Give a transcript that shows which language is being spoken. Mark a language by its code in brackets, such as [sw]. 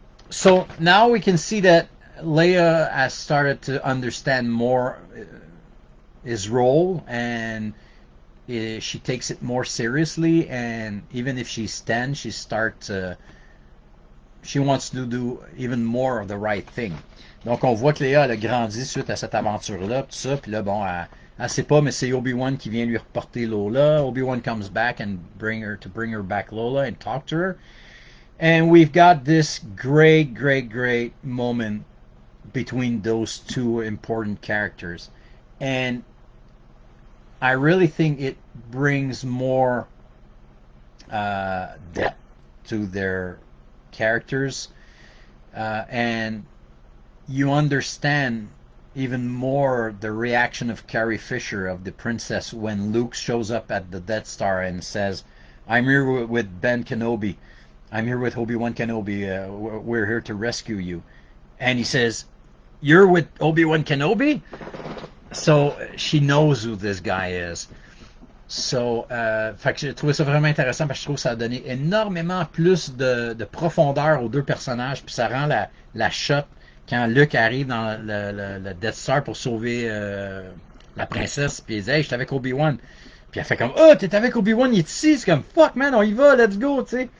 [en] So now we can see that Leia has started to understand more his role, and she takes it more seriously. And even if she stands, she wants to do even more of the right thing. [fr] Donc on voit que Léa elle a grandi suite à cette aventure-là, tout ça, puis là, bon, elle sait pas, mais c'est Obi-Wan qui vient lui reporter Lola. [en] Obi-Wan comes back and bring her back Lola and talk to her. And we've got this great, great, great moment between those two important characters. And I really think it brings more depth to their characters. And you understand even more the reaction of Carrie Fisher, of the princess, when Luke shows up at the Death Star and says, I'm here with Ben Kenobi. I'm here with Obi-Wan Kenobi. We're here to rescue you. And he says, you're with Obi-Wan Kenobi? So she knows who this guy is. [fr] So, fait que j'ai trouvé ça vraiment intéressant parce que je trouve que ça a donné énormément plus de profondeur aux deux personnages, puis ça rend la shot quand Luke arrive dans le Death Star pour sauver la princesse, puis il dit hey, j'étais avec Obi-Wan. Puis elle fait comme oh, t'es avec Obi-Wan, il est ici. C'est comme [en] fuck man, [fr] on y va, [en] let's go, [fr] tu sais.